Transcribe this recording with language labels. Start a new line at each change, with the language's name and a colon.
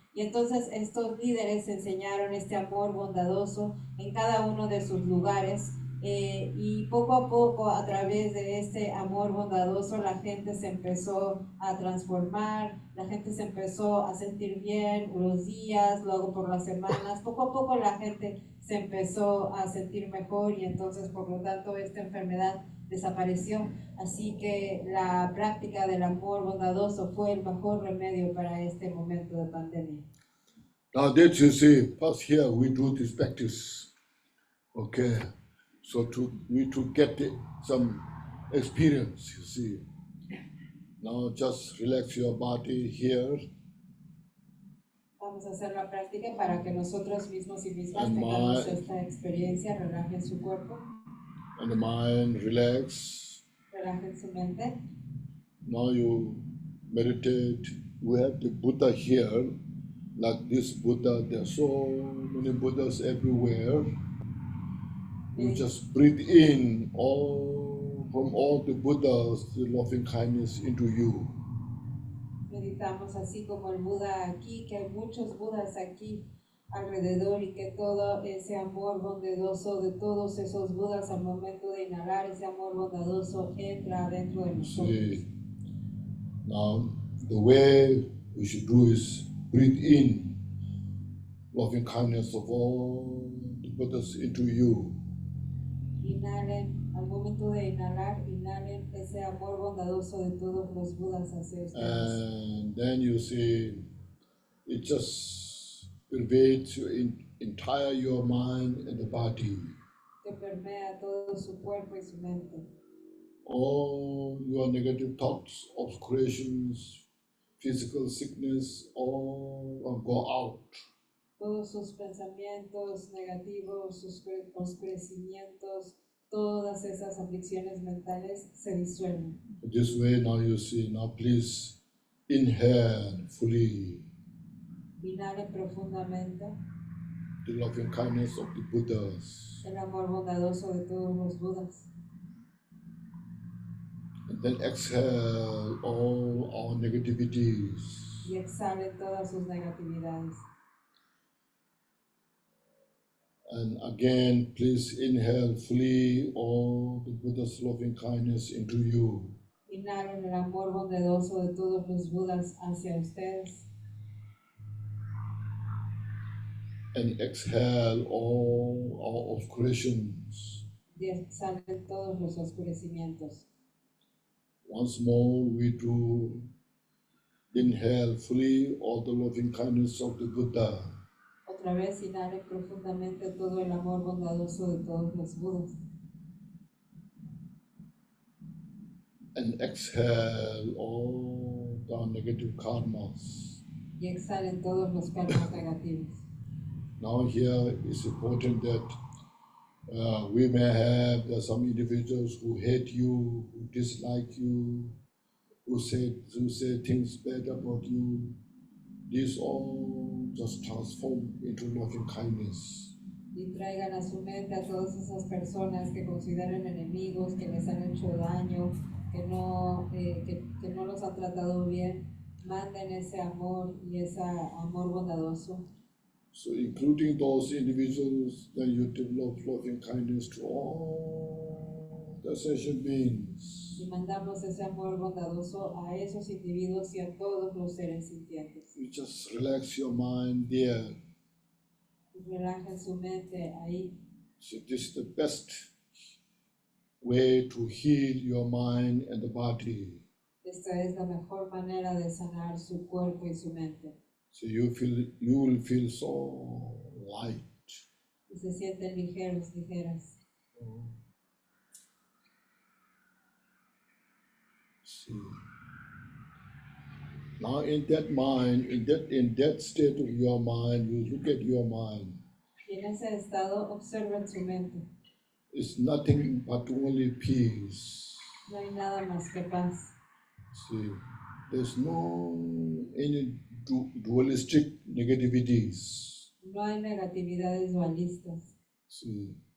Spanish: Y entonces estos líderes enseñaron este amor bondadoso en cada uno de sus lugares y poco a poco a través de este amor bondadoso la gente se empezó a transformar, la gente se empezó a sentir bien los días, luego por las semanas, poco a poco la gente se empezó a sentir mejor y entonces por lo tanto esta enfermedad desapareció. Así que la práctica del amor bondadoso fue el mejor remedio para este momento de pandemia.
English: Now that you see, first here we do this practice. Okay. So we to get some experience, you see. Now just relax your body here.
Spanish: Vamos a hacer la práctica para que nosotros mismos y mismas
English: And
Spanish: tengamos esta experiencia. Relajen su cuerpo.
English: And the mind relax.
Spanish: Relajen su mente.
English: Now you meditate. We have the Buddha here. Like this Buddha, there are so many Buddhas everywhere. You just breathe in from all the Buddhas, the loving kindness into you.
Spanish: Meditamos así como el Buda aquí, que hay muchos Budas aquí alrededor y que todo ese amor bondadoso de todos esos Budas al momento de inhalar, ese amor bondadoso entra dentro de nosotros.
English: See, now the way we should do is breathe in loving kindness of all the Buddhas into you.
Spanish: Inhalen, al momento de inhalar, inhalen ese amor bondadoso de todos los Budas hacia ustedes.
English: And then you see, it just pervades your entire your mind and the body.
Spanish: Que permea todo su cuerpo y su mente.
English: All your negative thoughts, obscurations, physical sickness, all go out.
Spanish: Todos sus pensamientos negativos, sus oscurecimientos, todas esas aflicciones mentales se disuelven.
English: This way now you see, now please inhale fully.
Spanish: Inhalen profundamente.
English: The loving kindness of the Buddhas.
Spanish: El amor bondadoso de todos los Budas.
English: And then exhale all our negativities.
Spanish: Y exhalen todas sus negatividades.
English: And again, please inhale fully all the Buddha's loving kindness into you.
Spanish: Inhalen el amor bondadoso de todos los Budas hacia ustedes.
English: And exhale all our obscurations.
Spanish: Y exhalen todos los oscurecimientos.
English: Once more, we do inhale fully all the loving kindness of the Buddha.
Spanish: Otra vez inhalen profundamente todo el amor bondadoso de todos los Budas.
English: And exhale all the negative karmas.
Spanish: Y exhalen todos los karmas negativos.
English: Now here it's important that we may have some individuals who hate you, who dislike you, who say things bad about you. These all just transform into loving kindness.
Spanish: Y traigan a su mente a todas esas personas que consideran enemigos, que les han hecho daño, que no los han tratado bien. Manden ese amor y ese amor bondadoso.
English: So including those individuals, then you develop loving kindness to all the sentient beings.
Spanish: Y mandamos ese amor bondadoso a esos individuos y a todos los seres sintientes.
English: You just relax your mind there.
Spanish: Y relajen su mente ahí.
English: So this is the best way to heal your mind and the body.
Spanish: Esta es la mejor manera de sanar su cuerpo y su mente.
English: So you will feel so light.
Spanish: Y se sienten ligeros, ligeras.
English: See. Now in that mind, in that state of your mind, you look at your mind.
Spanish: Y en ese estado observan su mente.
English: It's nothing but only peace.
Spanish: No hay nada más que paz.
English: See, there's no any dualistic negativities.
Spanish: No hay negatividades dualistas.
English: See.